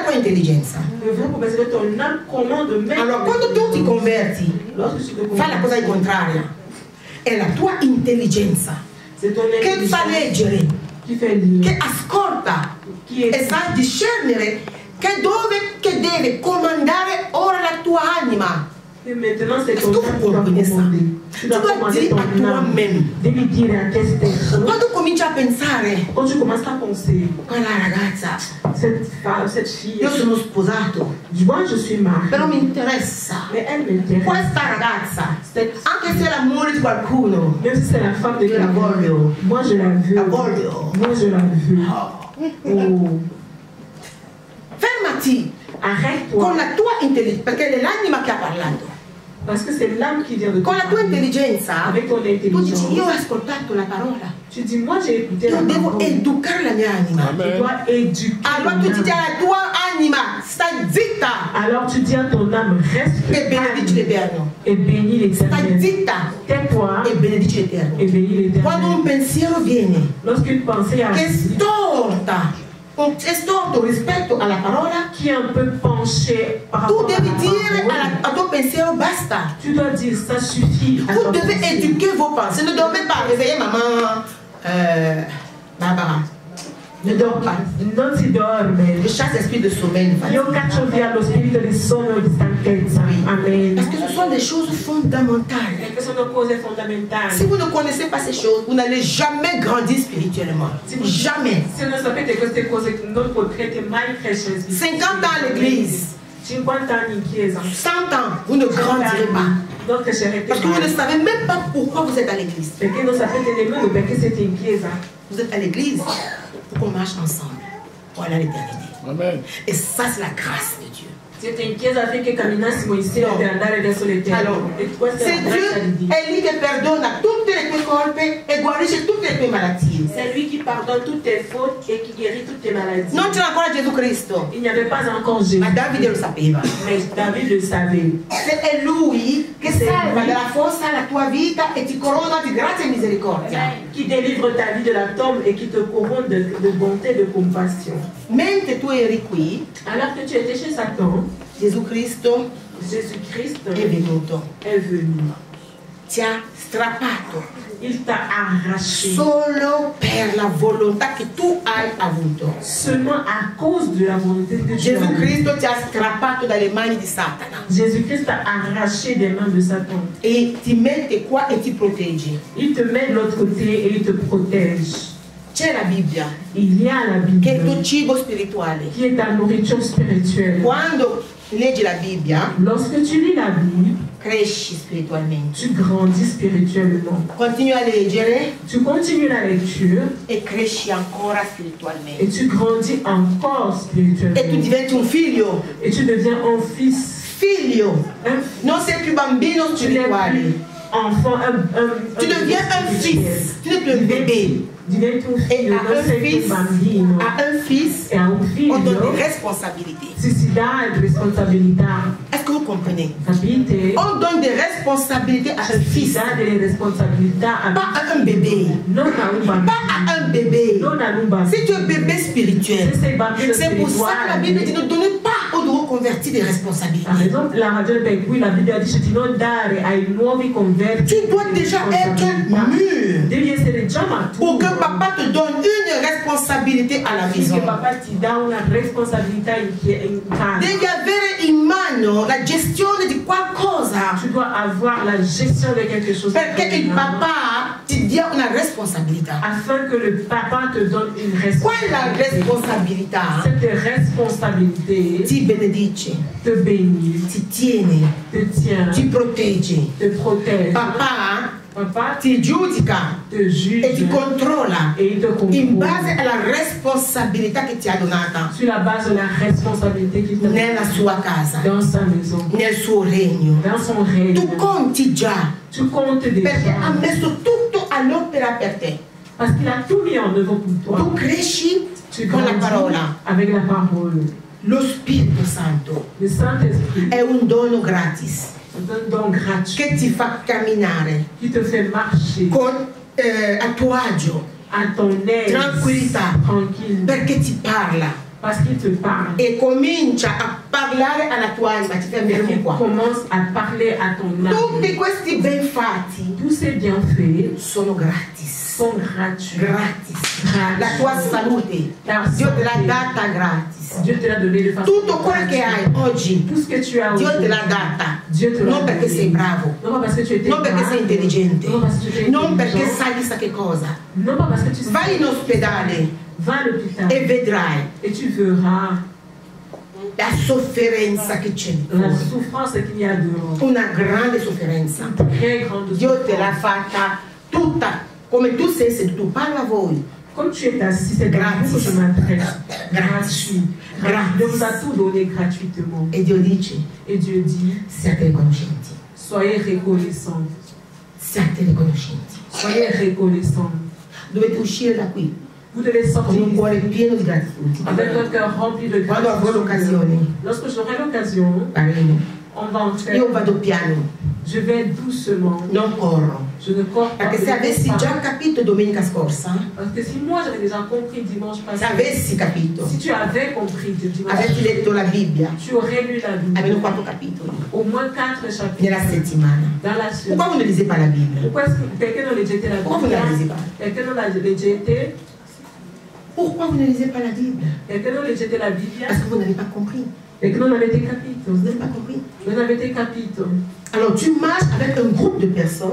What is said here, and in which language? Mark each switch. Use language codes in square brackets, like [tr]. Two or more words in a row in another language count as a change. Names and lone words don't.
[it] intelligenza. [fr] Le vrai problème, c'est que ton âme commande même. [it] Allora, quando tu ti converti, fai la cosa contraria. È la tua intelligenza che fa leggere, che ascolta e sa discernere che deve comandare ora la tua anima. [fr] Et maintenant, c'est ton âme qui doit commander. Tu dois commander ton âme. [it] Devi dire a te stesso. Quando cominci a pensare, [fr] quand tu commences à penser, [it] quella ragazza, [fr] cette femme, cette fille, [it] io sono sposato, [fr] moi je suis mariée, [it] però mi interessa, [fr] mais elle m'intéresse. [it] Questa ragazza, anche se è l'amore di qualcuno, [fr] même si c'est la femme de quelqu'un, moi je la veux. [it] La voglio. [fr] Moi je la veux. Oh. [it] Fermati. [fr] Arrête-toi. [it] Con la tua intelligenza, perché è l'anima che ha parlato. [fr] Parce que c'est l'âme qui vient de [it] Con la tua intelligenza, [fr] avec ton tu intelligence. [it] dici, io ho ascoltato la parola. [fr] Tu dis, moi j'ai écouté la [it] Io devo [fr] parole. [it] educare la mia anima. [fr] Tu dois éduquer. [it] Allora tu ti dici alla tua anima, stai zitta [fr] Alors tu dis à ton âme, reste [it] e benedici l'Eterno. [fr] et bénis [it] Stai [fr] l'Éternel. [it] zitta [fr] Tais-toi [it] e benedici l'Eterno. [fr] et bénis [it] Quando un [fr] l'Éternel. [it] pensiero viene [fr] Lorsqu'une pensée [it] che [fr] arrive, [it] è storto rispetto alla parola, [fr] qui est un peu penché par [it] tu [fr] rapport à [it] devi [fr] la [it] dire [fr] parole, [it] al tuo pensiero basta. [fr] tu dois dire, ça suffit. à Vous ton devez pensée. éduquer vos pensées. Ne dormez pas, réveillez maman Barbara. Ne dors pas. [it] Non si dorme. [fr] Je chasse l'esprit de sommeil. [it] Io caccio via lo spirito di sonno e di stanchezza. Amen. [fr] Parce que ce sont des choses fondamentales. [it] Perché sono cose fondamentali. [fr] Si vous ne connaissez pas ces choses, vous n'allez jamais grandir spirituellement. Jamais. [it] Se non sapete queste cose non potrete mai crescere. [fr] 50 ans à l'église, [it] 50 anni in chiesa. [fr] 100 ans, vous ne grandirez pas. [it] Non crescerete [fr] Parce que vous ne [it] mai. [fr] savez même pas pourquoi vous êtes à l'église. [it] Perché non sapete nemmeno perché siete in chiesa. [fr] Vous êtes à l'église pour qu'on marche ensemble. Voilà l'éternité. Amen. Et ça, c'est la grâce de Dieu. [it] Siete in chiesa affinché camminassimo insieme per andare verso l'Eterno. [fr] Alors, [it] E questa è [fr] c'est [it] la grazia di [fr] Dieu, [it] Dio. è lui che perdona tutte le tue colpe e guarisce tutte le tue malattie. [fr] C'est lui qui pardonne toutes tes fautes et qui guérit toutes tes maladies. [it] Non c'era ancora Gesù Cristo, [fr] Il n'y avait pas encore Jésus, [it] ma Davide lo sapeva. [fr] mais David le savait. [it] È lui che salva dalla fossa la tua vita e ti corona di grazia e misericordia. [fr] Qui délivre ta vie de la tombe et qui te couronne de bonté et de compassion. [it] Mentre tu eri qui, [fr] Alors que tu étais chez Satan, [it] Gesù Cristo [fr] Jésus-Christ [it] è venuto, [fr] est venu. [it] ti ha strappato [fr] Il t'a arraché [it] solo per la volontà che tu hai avuto. [fr] seulement à cause de la volonté de Dieu. [it] Gesù Cristo ti ha strappato dalle mani di Satana [fr] Jésus-Christ t'a arraché des mains de Satan. [it] e ti mette qua e ti protegge. [fr] Il te met de l'autre côté et il te protège. [it] C'è la Bibbia, [fr] Il y a la [it] che è il tuo [fr] Bible [it] cibo spirituale. [fr] qui est ta nourriture spirituelle. [it] Quando leggi la Bibbia, [fr] Lorsque tu lis la Bible, [it] cresci spiritualmente. [fr] tu grandis spirituellement. [it] Continui a leggere [fr] Tu continues la lecture [it] e cresci ancora [fr] et [it] spiritualmente. [fr] tu grandis encore [it] E tu [fr] spirituellement. [it] diventi un figlio. [fr] Et tu deviens un fils. [it] Figlio. [fr] Un [it] Non sei più bambino [fr] Tu n'es [it] spirituale. [fr] plus enfant, Tu deviens un fils. Tu n'es plus un bébé. [it] Diventi un E figlio, [fr] a [it] non [fr] un [it] sei più [fr] fils, [it] bambino. [fr] a un fils, [it] E a un [fr] on donne [it] figlio [fr] des responsabilités. [it] si dà responsabilità. [fr] Est-ce que vous comprenez? [it] Capite? [fr] On donne des responsabilités à un [it] Si [fr] fils, [it] dà delle responsabilità a [fr] pas à un bébé. [it] non a un bambino. [fr] Pas à un bébé. [it] Non a un bambino. [fr] Si tu es bébé spirituel, [it] Se sei bambino [fr] c'est pour ça que la Bible dit ne donnez pas aux nouveaux convertis des responsabilités. Par exemple, [it] la ragione per cui la Bibbia dice di non dare ai nuovi converti [fr] Tu dois déjà être mûr [it] devi essere già [fr] pour que [it] maturo [fr] papa te donne une responsabilité à la maison. [it] perché papà ti dà una responsabilità in casa. Devi avere in mano la gestione di qualcosa, [fr] Tu dois avoir la gestion de quelque chose [it] perché il papà ti dia una responsabilità. [fr] afin que le papa te donne une [it] Quella [fr] responsabilité. [it] responsabilità [fr] Cette responsabilité [it] ti benedice, [fr] te bénit, [it] ti tiene, [fr] te tient, [it] ti protegge. [fr] te protège. [it] Papà [fr] Papa [it] ti giudica [fr] te juge [it] e ti controlla [fr] et il te [it] in [fr] contrôle [it] base alla responsabilità che ti ha donata [fr] sur la base de la responsabilité qu'il te [it] nella sua casa, [fr] dans sa maison, [it] nel suo regno. [fr] dans son règne. [it] Tu conti già, [fr] Tu comptes [it] perché ha [fr] déjà [it] messo tutto all'opera per te. [fr] parce qu'il a tout mis en œuvre pour toi. [it] Tu cresci [fr] Tu [it] con la [fr] grandis [it] parola. [fr] avec la parole. [it] Lo Spirito Santo [fr] Le Saint-Esprit [it] è un dono gratis [fr] est un don gratuit [it] che ti fa camminare [fr] qui te fait marcher [it] con a tuo agio, [fr] à ton aise, [it] tranquillità, [fr] tranquille, [it] perché ti parla, [fr] Parce qu'il te parle. [it] E comincia a parlare alla tua anima, ti fermeremo qua. [fr] Commence à parler à ton âme. [it] Tutti questi ben fatti, [fr] tous ces bienfaits [it] sono gratis. [fr] Sont gratuits. [it] Gratis. La tua salute, Dio te l'ha data gratis. [fr] Dieu te l'a donné de façon [it] Tutto quello che hai oggi, [fr] tout ce que tu as [it] Dio te [fr] aujourd'hui, [it] l'ha data. [fr] Dieu te l'a [it] Non perché sei bravo, [fr] non pas parce que tu étais [it] non perché sei intelligente, [fr] non parce que tu étais [it] non perché [fr] intelligent, [it] sai chissà che cosa. [fr] non pas parce que tu sais. [it] Vai in ospedale [fr] Va à l'hôpital [it] e vedrai [fr] et tu verras [it] la sofferenza che c'è. [fr] la souffrance qu'il y a dehors. [it] Una grande sofferenza. [fr] Très grande [it] Dio te [fr] souffrance. [it] l'ha fatta tutta, come tu sei seduto, parla a voi. [fr] Comme tu es assis, c'est gratuit que je m'adresse. Gratuit. Dieu vous a tout donné gratuitement. [it] E Dio dice, [fr] Et Dieu dit, [it] siate riconoscenti. [fr] soyez reconnaissants. [it] Siate riconoscenti. [fr] Soyez reconnaissants. [it] Dovete uscire da qui [fr] Vous devez [it] con [fr] sortir [it] un cuore pieno di gratitudine. [fr] avec un cœur rempli de [it] Quando avrò [fr] gratitude. [it] l'occasione, [fr] Lorsque j'aurai l'occasion, [it] parleremo. [fr] on va en faire. [it] Io vado piano, [fr] Je vais doucement. [it] non corro. [fr] Je ne cours pas. [it] Perché se avessi già capito domenica scorsa, [fr] Parce que si moi j'avais déjà compris dimanche [it] se [fr] passé, [it] avessi capito, [fr] si tu avais compris dimanche [it] avessi [fr] passé, [it] letto la Bibbia, [fr] tu aurais lu la Bible. [it] almeno 4 capitoli [fr] Au moins 4 chapitres [it] nella settimana. [fr] dans la Pourquoi semaine. vous ne lisez pas la Bible? Pourquoi est-ce que quelqu'un n'a déjà été la Pourquoi vous ne la lisez Bible? pas? Quelqu'un n'a déjà été. Pourquoi vous ne lisez pas la Bible? Quelqu'un n'a déjà été la Bible. Parce que vous n'avez pas compris. Quelqu'un n'avait été capito. Vous n'avez pas compris. [it] Non avete capito. [fr] Alors tu marches avec un groupe de personnes